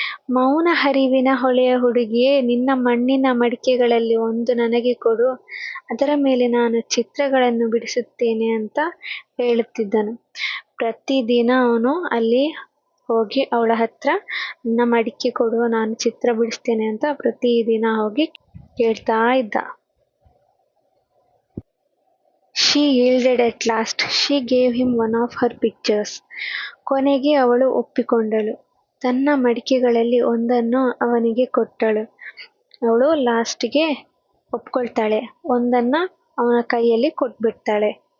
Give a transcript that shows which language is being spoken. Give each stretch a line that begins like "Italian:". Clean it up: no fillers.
Kannada: ಮೌನ ಹರಿವಿನ ಹೊಳೆಯ ಹುಡುಗಿಯೇ, ನಿನ್ನ ಮಣ್ಣಿನ ಮಡಿಕೆಗಳಲ್ಲಿ ಒಂದು ನನಗೆ ಕೊಡು, ಅದರ ಮೇಲೆ ನಾನು ಚಿತ್ರಗಳನ್ನು ಬಿಡಿಸುತ್ತೇನೆ ಅಂತ ಹೇಳುತ್ತಿದ್ದನು. ಪ್ರತಿದಿನ ಅವನು ಅಲ್ಲಿ ಹೋಗಿ ಅವಳ ಹತ್ರ, ನನ್ನ ಮಡಿಕೆ ಕೊಡು, ನಾನು ಚಿತ್ರ ಬಿಡಿಸ್ತೇನೆ ಅಂತ ಪ್ರತಿದಿನ ಹೋಗಿ ಕೇಳ್ತಾ ಇದ್ದ.
English: She yielded at last. She gave him one of her pictures.
Kannada: ಕೊನೆಗೆ ಅವಳು ಒಪ್ಪಿಕೊಂಡಳು. ತನ್ನ ಮಡಿಕೆಗಳಲ್ಲಿ ಒಂದನ್ನು ಅವನಿಗೆ ಕೊಟ್ಟಳು. ಅವಳು ಲಾಸ್ಟಿಗೆ ಒಪ್ಕೊಳ್ತಾಳೆ, ಒಂದನ್ನು ಅವನ ಕೈಯಲ್ಲಿ ಕೊಟ್ಬಿಡ್ತಾಳೆ.